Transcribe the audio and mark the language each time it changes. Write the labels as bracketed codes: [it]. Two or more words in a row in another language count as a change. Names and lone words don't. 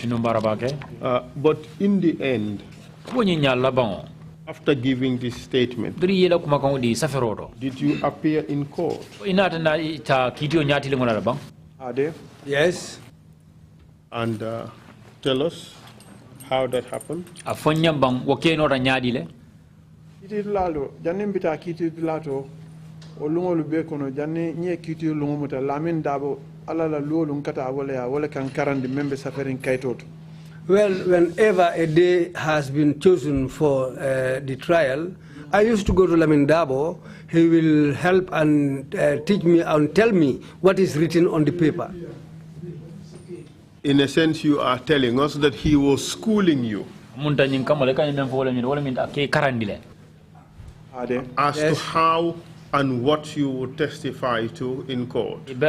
[en] But in the end, after giving this statement, did you appear in court? Yes. And tell us how that happened. [man] Kiti lalo, janni mbita kiti lato, o lungo lube kono, janni nye kiti lungo muta, Lamin Dabo, ala la luo lungkata wale kan karandi membe safarin kaitoto. [en] Well, whenever a day has been chosen for the trial, I used to go to Lamin Dabo. He will help and teach me and tell me what is written on the paper. In a sense, you are telling us that he was schooling you as to how and what you would testify to in court.